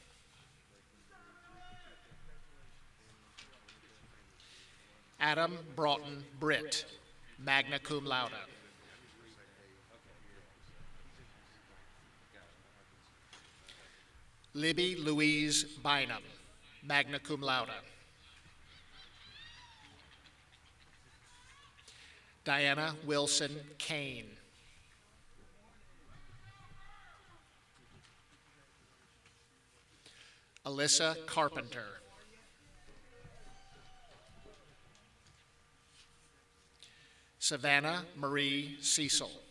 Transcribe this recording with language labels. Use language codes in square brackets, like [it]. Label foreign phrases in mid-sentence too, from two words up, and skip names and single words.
[en] Adam Broughton Britt, [la] magna cum laude. [en] Libby Louise Bynum, [la] magna cum laude. [en] Diana Wilson Kane. Alyssa Carpenter. Savannah Marie Cecil.